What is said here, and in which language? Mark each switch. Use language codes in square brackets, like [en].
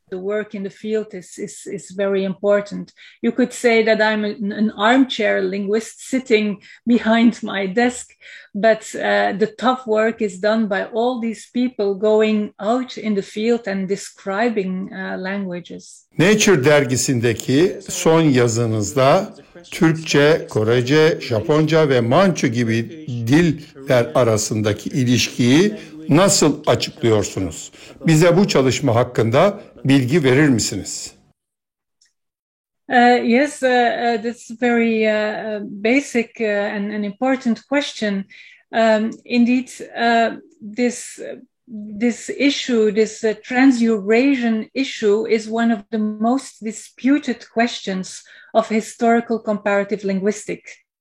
[en] The work in the field is very important. You could say that I'm an armchair linguist sitting behind my desk, but the tough work is done by all these people going out in the field and describing languages. [tr] Nature dergisindeki son yazınızda Türkçe, Korece, Japonca ve Mançu gibi diller arasındaki ilişkiyi nasıl açıklıyorsunuz? Bize bu çalışma hakkında bilgi verir misiniz? [en] Yes, that's a very basic and an important question. Indeed, this issue, this Trans-Eurasian issue, is one of the most disputed questions of historical comparative linguistics.